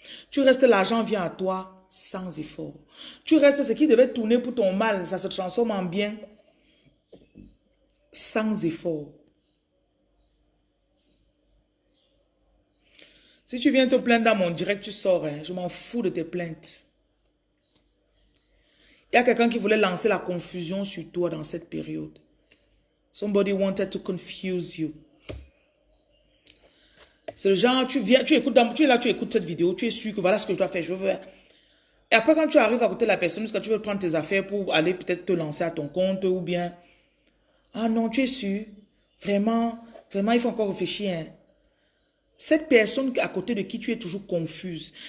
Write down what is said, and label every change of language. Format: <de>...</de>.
<fr>Tu restes, l'argent vient à toi sans effort. Tu restes, ce qui devait tourner pour ton mal, ça se transforme en bien sans effort. Si tu viens te plaindre dans mon direct, tu sors. Hein. Je m'en fous de tes plaintes. Il y a quelqu'un qui voulait lancer la confusion sur toi dans cette période.</fr> <en>Somebody wanted to confuse you.</en> <fr>C'est le genre, tu es là, tu écoutes cette vidéo, tu es sûr que voilà ce que je dois faire, je veux faire. Et après, quand tu arrives à côté de la personne, parce que tu veux prendre tes affaires pour aller peut-être te lancer à ton compte ou bien... Ah non, tu es sûr. Vraiment, il faut encore réfléchir. Hein. Cette personne à côté de qui tu es toujours confuse.</fr>